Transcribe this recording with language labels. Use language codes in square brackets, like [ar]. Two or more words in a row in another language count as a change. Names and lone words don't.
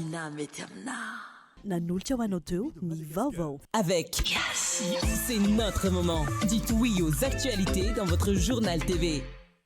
[mg] mety aminah. Nanolotra ho anao teo ny vaovao. [fr] Avec c'est notre moment. Dites oui aux actualités dans votre journal TV.